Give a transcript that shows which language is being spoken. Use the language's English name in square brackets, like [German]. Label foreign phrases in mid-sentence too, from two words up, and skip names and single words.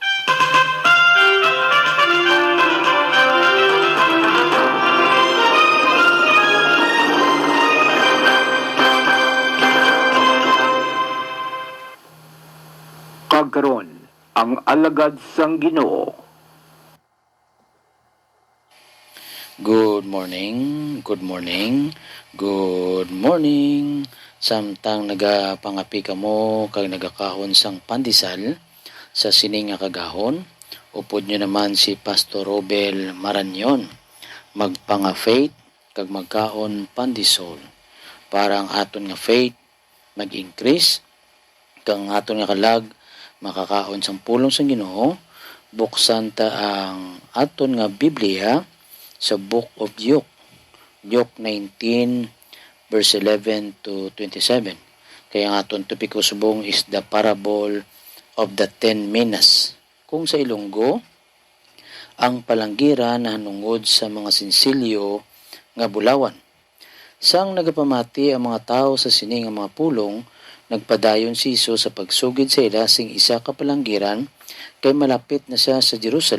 [Hiligaynon] Kagkaron ang alagad sang Ginoo. [English] Good morning, good morning, good morning. [Hiligaynon] Samtang nagapangapi ka mo kag nagakahon sang pandesal sa sining nga kagahon, upod nyo naman si Pastor Robel Marañon magpanga-faith kag magkaon pandesal para ang aton nga faith mag-increase kag ang aton nga kalag makakaon sang pulong sang Ginoo. Buksan ta ang aton nga Biblia sa Book of Luke 19 verse 11 to 27. Kaya ang aton topiko subong [English] is the parable of the 10 minas. [Hiligaynon] Kung sa Ilonggo, ang palanggiran na hanungod sa mga sinsilyo nga bulawan. Sang nagapamati ang mga tao sa sining nga mga pulong, nagpadayon si Isus sa pagsugid sa ila sing isa ka palanggiran kay malapit na siya sa Jerusalem.